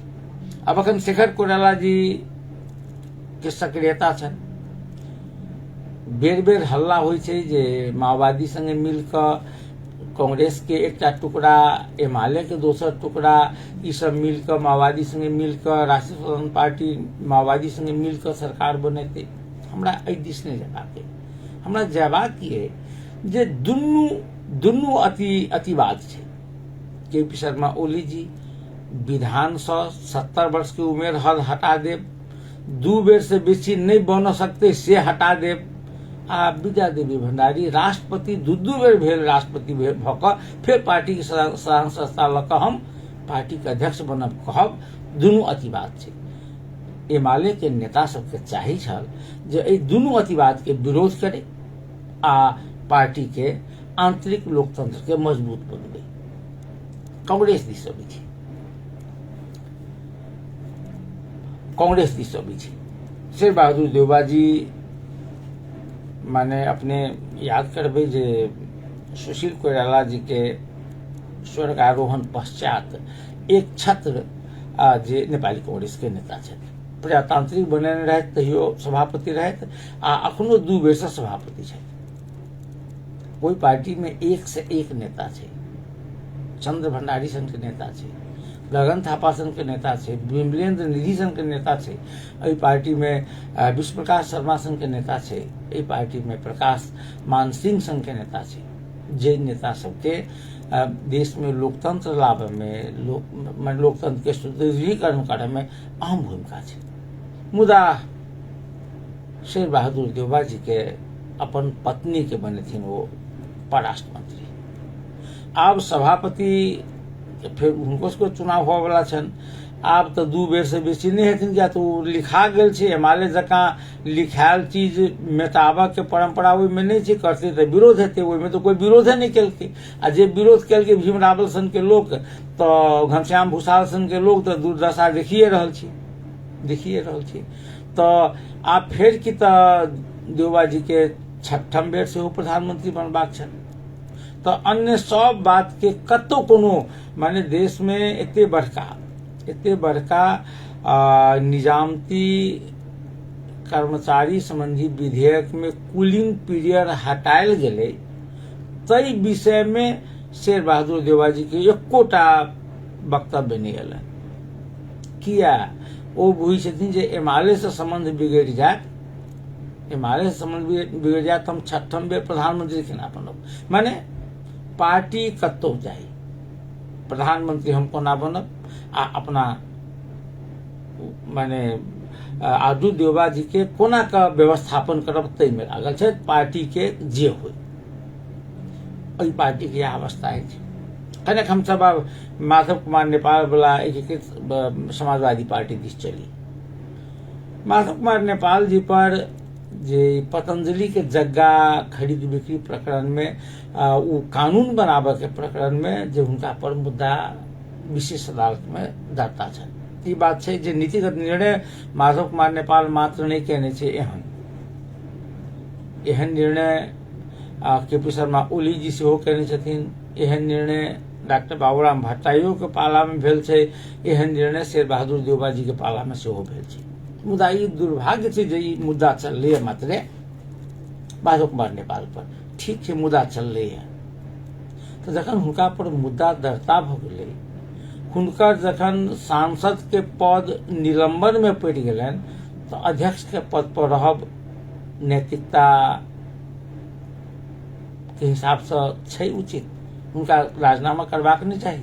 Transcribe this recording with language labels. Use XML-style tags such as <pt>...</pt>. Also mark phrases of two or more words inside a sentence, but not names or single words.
<mai>अब अखन शेखर कोइराला जी के सक्रियता छन, बेर बेर हल्ला होइ छै जे माओवादी संगे मिलकर कांग्रेस के एकटा टुकड़ा, एमाले के दोसर टुकड़ा, ई सब मिलकर माओवादी संगे मिलकर राष्ट्रीय स्वतंत्र पार्टी माओवादी संगे मिलकर सरकार बनेते। हमरा एहि दिस नहीं जेबाक, हमरा जेबाक ये जे दुनू अतिवाद छै। केपी शर्मा ओली जी विधान से 70 वर्ष की उम्र हद हटा देब, 2 बेर से बेसी नहीं बन सकते से हटा देब, आ विद्या देवी भंडारी राष्ट्रपति दू बेर भेल राष्ट्रपति भऽ फिर पार्टी के साधारण संस्था लऽ हम पार्टी के अध्यक्ष बनब कहब, दुनू अतिवाद छै। एमाले के नेता सबके चाही छल जे एहि दुनू अतिवाद के विरोध करे आ पार्टी के आंतरिक लोकतंत्र के मजबूत बनबे। कांग्रेस दिस भी छै, कांग्रेस दिस भी छै। शेर बहादुर देउबा जी माने अपने याद करबे जे सुशील कोइराला जी के स्वर्गारोहण पश्चात एक छत्र जे नेपाली कांग्रेस के नेता छथि, प्रजातांत्रिक बनेने रहथि, तहियो सभापति रहथि आ अखनो 2 बेर से सभापति छथि। ओहि पार्टी में एक से एक नेता छै, चंद्र भंडारी सन के नेता छै, गगन थापा सन के नेता छै, विमलेन्द्र निधि सन के नेता छै, एहि पार्टी में विश्व प्रकाश शर्मा सन के नेता छै, एहि पार्टी में प्रकाश मान सिंह सन के नेता छै, जे नेता सबके देश में लोकतंत्र लाभ में लोकतंत्र के सुदृढ़ीकरण करे में अहम भूमिका छै। मुदा शेर बहादुर देउबा जी के अपन पत्नी के बनेथिन वो परराष्ट्र मंत्री, आब सभापति फिर हुनको सबके चुनाव होए वाला छन, आब तो 2 बेर से बेसी नहीं हेथिन, किया तो लिखा गेल छै। एमाले जकाँ लिखायल चीज मेटाबऽ के परंपरा ओहि में नहीं छै, करते तो विरोध हेतै, ओहि में तो कोई विरोधे नहीं केलकै, आ जे विरोध केलकै भीम रावल सन के लोग, तो घनश्याम भूषाल सन के लोग तो दुर्दशा देखिए रहल छी। तो आब फेर की देउबा जी के 6ठम बेर से प्रधानमंत्री बनबाक छन, तो अन्य सब बात के कतौ कोनो माने देश में एते बड़का निजामती कर्मचारी संबंधी विधेयक में</mai> <en>cooling period</en> <mai>हटायल गेले, तई विषय में शेर बहादुर देउबा जी के एकोटा वक्तव्य नहीं एल। किया ओ बुझै छथिन जे एमाले से संबंध बिगड़ जाए, एमाले से संबंध बिगड़ जाए तो हम 6ठम बेर प्रधानमंत्री केना बनब। माने पार्टी कतौ जाए, प्रधानमंत्री हम कोना बनब आ अपना माने आदू देवबा जी के कोना का व्यवस्थापन करब तै में लागल छै, पार्टी के जे होय ओई पार्टी के अवस्था है। कनेक हम सब अब माधव कुमार नेपाल वाला एकीकृत समाजवादी पार्टी दिस चली। माधव कुमार नेपाल जी पर जे पतंजलि के जग्गा खरीद बिक्री प्रकरण में वो कानून बनाबे के प्रकरण में जे हुनका पर मुद्दा विशेष अदालत में दर्ता छन्। ई बात छै जे नीतिगत निर्णय माधव कुमार नेपाल मात्र नहीं कहने छै, एहन निर्णय केपी शर्मा ओली जी सेहो कहने छथिन, एहन निर्णय डॉक्टर बाबूराम भट्टारियो के पाला में भेल छै, एहन निर्णय शेर बहादुर देवबा जी के पाला में सेहो भेल छै। मुदा ई दुर्भाग्य छै जे ई मुद्दा चललै मात्रे माधव कुमार नेपाल पर, ठीक छै मुद्दा चललै है। तो जखन हुनका पर मुद्दा दर्ता भ गेलै, हुनकर जखन सांसद के पद निलंबन में पड़ि गेलनि, तो अध्यक्ष के पद पर रहब नैतिकता के हिसाब से छै उचित, हुनका राजीनामा करबाक नहीं चाहिए।</mai>